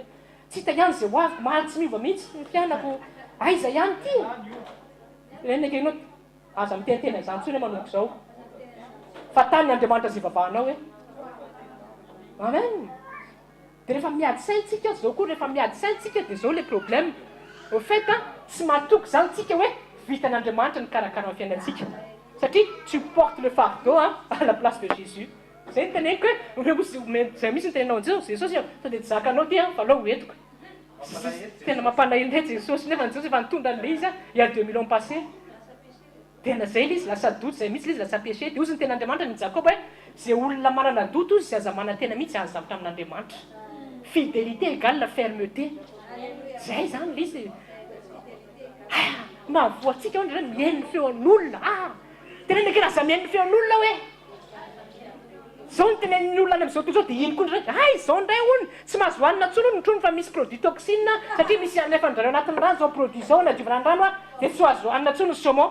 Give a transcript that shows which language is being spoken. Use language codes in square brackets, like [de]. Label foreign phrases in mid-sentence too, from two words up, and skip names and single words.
[mg] Tsy hita ihany zay hoavy mahaly tsy miova mihitsy ny fiainako. Aiza ihany ty. Tenenaka ianao aza miteniteny izany tsony manomboka izao. Fa tany Andriamanitra zay vavahanao hoe. Amen. Dia rehefa miady saintsika zao koa rehefa miady saintsika dia zao [fr] le problème. Au fait [mg] tsy mahatoky zany tsika hoe vitan'Andriamanitra ny karakara amin'ny fiainantsika. [fr] Satria tu portes le fardeau à la place de Jésus. [mg] Zay ny teneniko hoe zay misy ny tenenao an'izao Jesosy sao dia zakanao ty fa alao hoentiko. Tena mampalahelo ndray Jesosy nefa Jesosy efa nitondra an'ilay izy [fr] il y a 2000 ans passé. [mg] Tena zay ilay izy lasa doute zay mihitsy ilay izy lasa péché. Dia ozy ny ten'Andriamanitra ny Jakoba hoe zay olona manana doute ozy sy aza manantena mihitsy azo zavatra amin'Andriamanitra. [fr] Fidélité égale la fermeté. [mg] Zay zany ilay izy. Mahavoatsika hoe mihaino ny feon'olona. Tenenaka raha za mihaino ny feon'olona hoe zao ny tenen'ny olona any amin'izao tontolo dia iny koa ndray izao ndray hono tsy mahazo hohanina intsony ny trony fa misy [fr] produit toxine [mg] satria misy nefa ndrareo anatin'ny rano zao produit zao nadiovana ny rano dia tsy azo hohanina intsony ny saumon.